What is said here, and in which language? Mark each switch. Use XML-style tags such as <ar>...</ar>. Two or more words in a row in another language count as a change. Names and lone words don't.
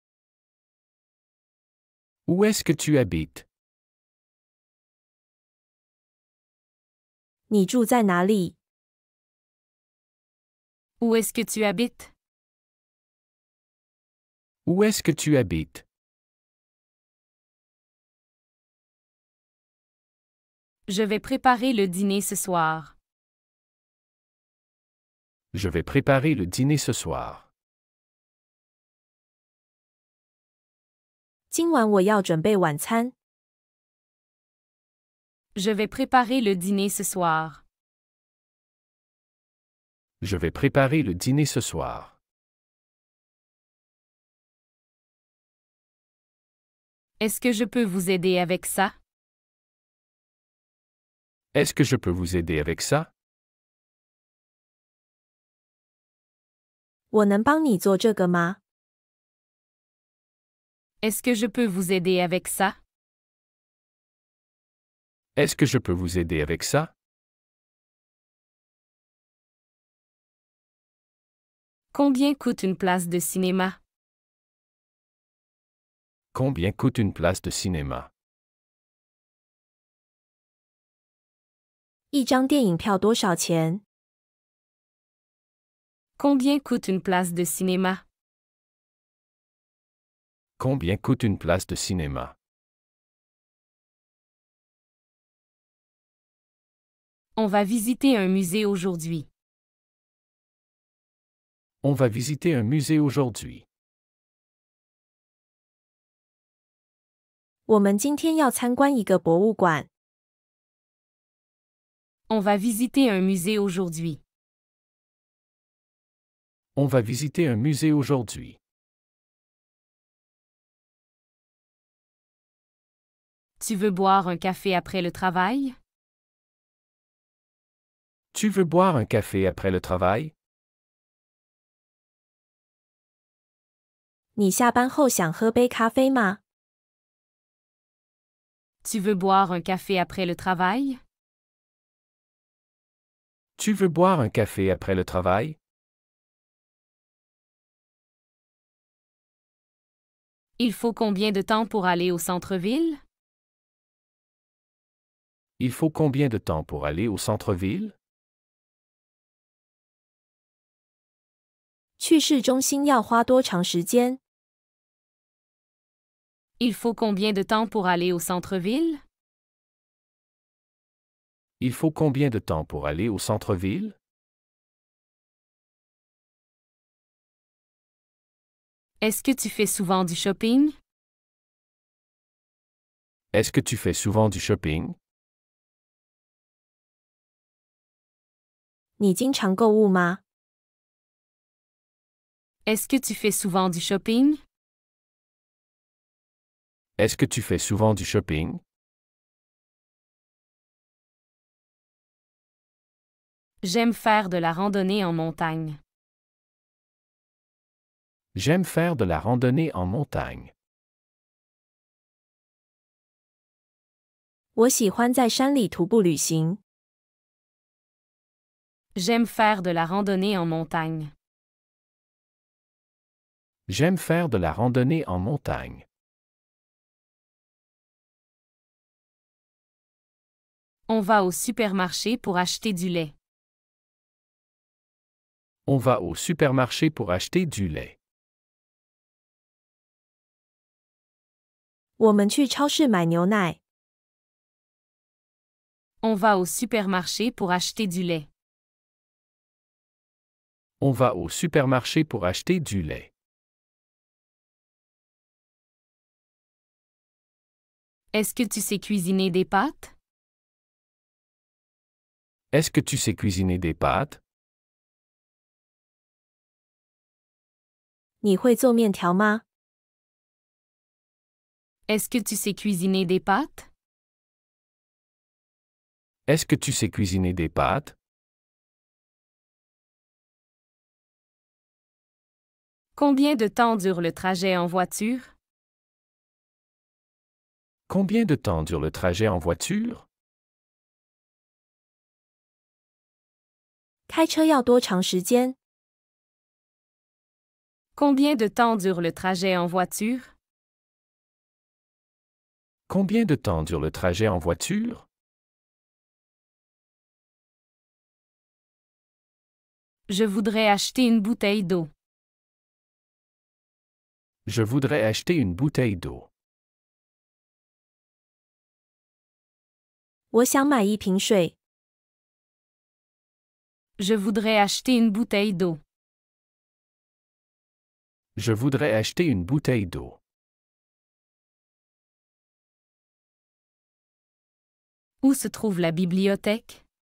<fr>Où est-ce que tu habites?</fr> <zh>你住在哪里？</zh> <fr>Où est-ce que tu habites? Où est-ce que tu habites? Je vais préparer le dîner ce soir. Je vais préparer le dîner ce soir.</fr> <zh>今晚我要准备晚餐。</zh> <fr>Je vais préparer le dîner ce soir. Je vais préparer le dîner ce soir. Est-ce que je peux vous aider avec ça? Est-ce que je peux vous aider avec ça?</fr> <zh>我能帮你做这个吗？</zh> <fr>Est-ce que je peux vous aider avec ça? Est-ce que je peux vous aider avec ça? Combien coûte une place de cinéma? Combien coûte une place de cinéma?</fr> <zh>一张电影票多少钱？</zh> <fr>Combien coûte une place de cinéma? Combien coûte une place de cinéma? On va visiter un musée aujourd'hui. On va visiter un musée aujourd'hui.</fr> <zh>我们今天要参观一个博物馆。</zh> <fr>On va visiter un musée aujourd'hui. On va visiter un musée aujourd'hui. Tu veux boire un café après le travail? Tu veux boire un café après le travail?</fr> <zh>你下班后想喝杯咖啡吗？</zh> <fr>Tu veux boire un café après le travail? Tu veux boire un café après le travail? Il faut combien de temps pour aller au centre-ville? Il faut combien de temps pour aller au centre-ville?</fr> <zh>去市中心要花多长时间？</zh> <fr>Il faut combien de temps pour aller au centre-ville? Il faut combien de temps pour aller au centre-ville? Est-ce que tu fais souvent du shopping? Est-ce que tu fais souvent du shopping?</fr> <zh>你经常购物吗？</zh> <fr>Est-ce que tu fais souvent du shopping? Est-ce que tu fais souvent du shopping? J'aime faire de la randonnée en montagne. J'aime faire de la randonnée en montagne.</fr> <zh>我喜欢在山里徒步旅行。</zh> <fr>J'aime faire de la randonnée en montagne. J'aime faire de la randonnée en montagne. On va au supermarché pour acheter du lait. On va au supermarché pour acheter du lait.</fr> <zh>我们去超市买牛奶。</zh> <fr>On va au supermarché pour acheter du lait. On va au supermarché pour acheter du lait. Est-ce que tu sais cuisiner des pâtes? Est-ce que tu sais cuisiner des pâtes?</fr> <zh>你会做面条吗？</zh> <fr>Est-ce que tu sais cuisiner des pâtes? Est-ce que tu sais cuisiner des pâtes? Combien de temps dure le trajet en voiture? Combien de temps dure le trajet en voiture?</fr> <zh>开车要多长时间？</zh> <fr>Combien de temps dure le trajet en voiture? Combien de temps dure le trajet en voiture? Je voudrais acheter une bouteille d'eau. Je voudrais acheter une bouteille d'eau.</fr> <zh>我想买一瓶水。</zh> <fr>Je voudrais acheter une bouteille d'eau. Je voudrais acheter une bouteille d'eau. Où se trouve la bibliothèque?</fr>